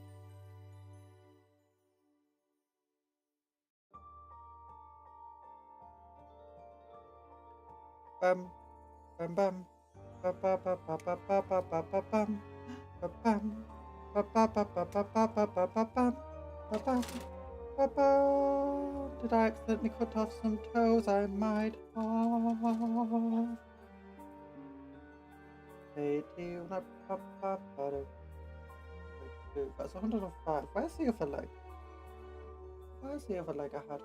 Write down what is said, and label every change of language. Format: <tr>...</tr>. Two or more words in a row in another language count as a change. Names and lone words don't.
<en>Bum, bum, bum, ba ba ba ba ba ba ba ba ba bum, ba bum, ba ba ba ba ba ba ba ba ba bum, ba bum, ba ba. Did I accidentally cut off some toes? I might have. That's 105. Where's the other leg? Where's the other leg I had?</en>